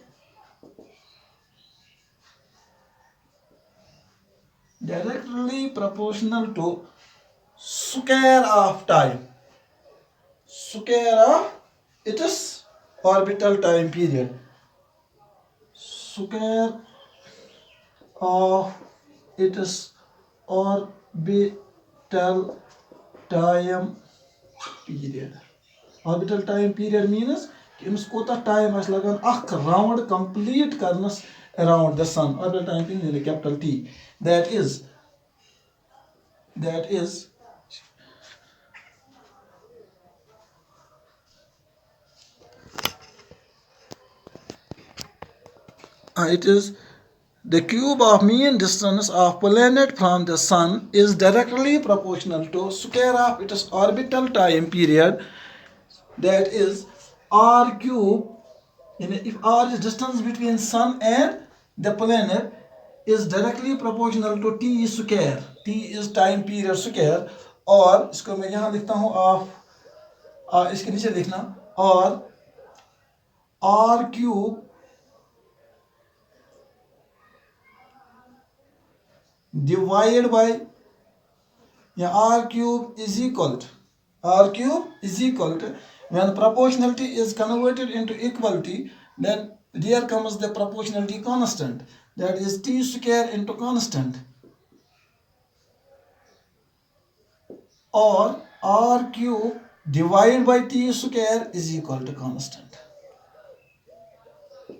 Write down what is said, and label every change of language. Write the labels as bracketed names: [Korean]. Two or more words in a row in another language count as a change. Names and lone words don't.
[English] square of time, square of its orbital time period, square of its orbital time period. Orbital time period means [Kashmiri] کہِ اَمِس کوتاہ ٹایم آس لگن اکھ راونڈ کمپلیٖٹ کرنس [English] around the sun. Orbital time period capital T. That is it is the cube of mean distance of planet from the sun is directly proportional to square of its orbital time period, that is r cube. If r is distance between sun and the planet is directly proportional to t square, t is time period square, [Hindi] और इसको मैं यहाँ लिखता हूँ ऑफ, इसके नीचे लिखना और [English] r cube divided by, या r cube is equal to, when proportionality is converted into equality, then there comes the proportionality constant, that is t square into constant, or r cube divided by t square is equal to constant.